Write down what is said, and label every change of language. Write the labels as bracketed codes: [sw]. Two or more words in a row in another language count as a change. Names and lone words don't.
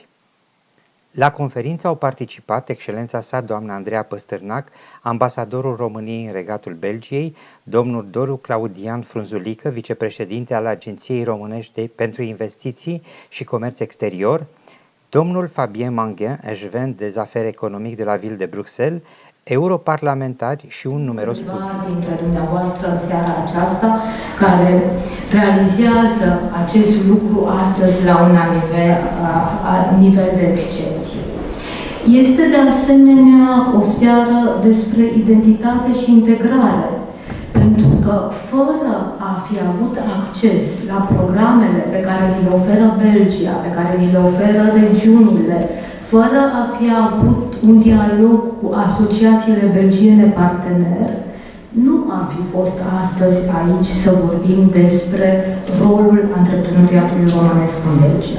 [ro] La conferință au participat Excelența sa, doamna Andreea Păstârnac, ambasadorul României în Regatul Belgiei, domnul Doru Claudian Frunzulică, vicepreședinte al Agenției Românești pentru Investiții și Comerț Exterior, domnul Fabien Manguin, [fr] échevin des Affaires Économiques de la Ville de Bruxelles, [ro] europarlamentari și un numeros public. Dintre dumneavoastră în seara aceasta, care realizează acest lucru astăzi la un nivel de excepție. Este de asemenea o seară despre identitate și integrare, pentru că fără a fi avut acces la programele pe care ni le oferă Belgia, pe care ni le oferă regiunile, fără a fi avut un dialog cu asociațiile belgiene parteneri, nu am fi fost astăzi aici să vorbim despre rolul antreprenoriatului românesc în Belgia.